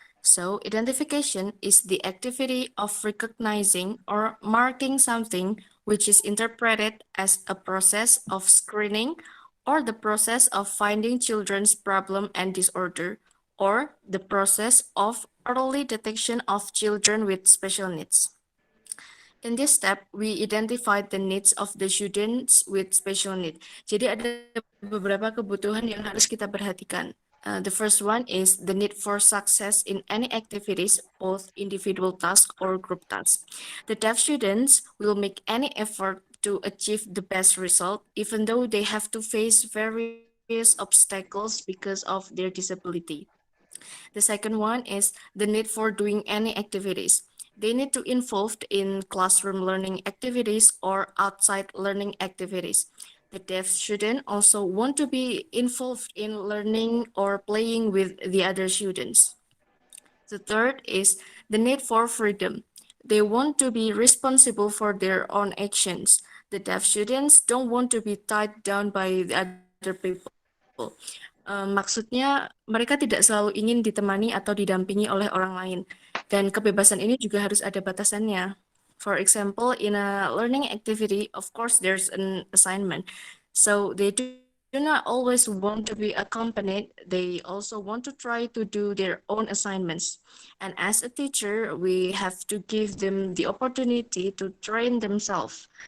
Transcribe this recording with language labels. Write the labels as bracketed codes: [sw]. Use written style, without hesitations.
[en] So, identification is the activity of recognizing or marking something which is interpreted as a process of screening or the process of finding children's problem and disorder or the process of early detection of children with special needs. In this step, we identified the needs of the students with special need. [id] Jadi ada beberapa kebutuhan yang harus kita perhatikan. [en] The first one is the need for success in any activities, both individual tasks or group tasks. The deaf students will make any effort to achieve the best result, even though they have to face various obstacles because of their disability. The second one is the need for doing any activities. They need to involved in classroom learning activities or outside learning activities. The deaf student also want to be involved in learning or playing with the other students. The third is the need for freedom. They want to be responsible for their own actions. The deaf students don't want to be tied down by the other people. [id] Maksudnya mereka tidak selalu ingin ditemani atau didampingi oleh orang lain. Dan kebebasan ini juga harus ada batasannya. [en] For example, in a learning activity, of course, there's an assignment. So they do not always want to be accompanied. They also want to try to do their own assignments. And as a teacher, we have to give them the opportunity to train themselves.